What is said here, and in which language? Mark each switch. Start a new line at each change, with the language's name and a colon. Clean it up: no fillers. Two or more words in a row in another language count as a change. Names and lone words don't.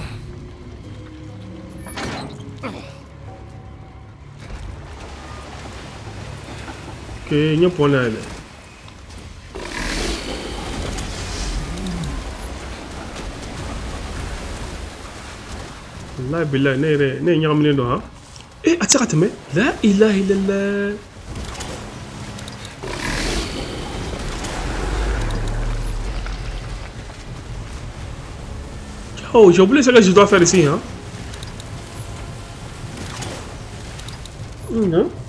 French: Ok, il y a un point là.
Arabic: La billah,
Fula: ne nyamne do ha.
Arabic: Eh,
Fula: atira me.
Arabic: La ilaha illallah.
French: Oh, j'ai oublié ce que je dois faire ici, hein. Non.